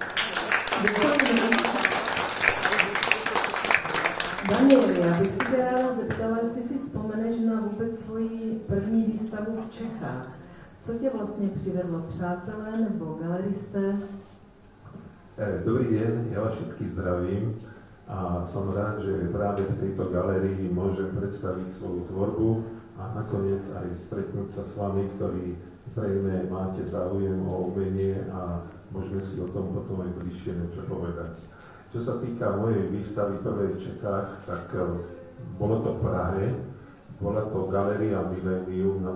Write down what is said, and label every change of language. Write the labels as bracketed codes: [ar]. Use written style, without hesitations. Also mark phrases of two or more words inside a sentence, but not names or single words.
[cs] Daniel, já bych se ráda zeptala, jestli si vzpomeneš na vůbec svoji první výstavu v Čechách. Co tě vlastně přivedlo, přátelé nebo galeristé? [sk] Dobrý den, já vás všetkých zdravím a som rád, že práve v tejto galerii môžem predstaviť svoju tvorbu a nakoniec aj stretnúť sa s vami, ktorí zrejme máte záujem o umenie a môžeme si o tom potom aj bližšie niečo povedať. Čo sa týka mojej výstavy prvej v Čechách, tak bolo to v Prahe, bola to Galéria Millennium na